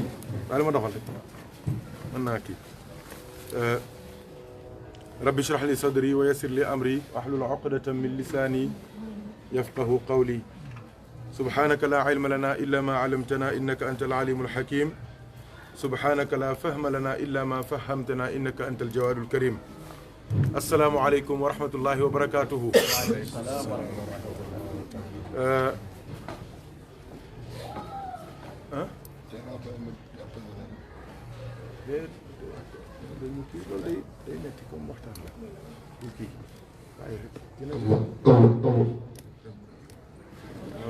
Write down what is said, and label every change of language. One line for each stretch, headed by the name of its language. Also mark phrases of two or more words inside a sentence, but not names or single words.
Arabic: على ما دخلت أنا كي رب اشرح لي صدري ويسر لي أمري واحلل عقدة من لساني يفقه قولي. سبحانك لا علم لنا إلا ما علمتنا إنك أنت العليم الحكيم. سبحانك لا فهم لنا إلا ما فهمتنا إنك أنت الجواد الكريم. السلام عليكم ورحمة الله وبركاته.
Wolof: dañu kii loolu day metti comme waxtaan la du kii waaye rek dina dama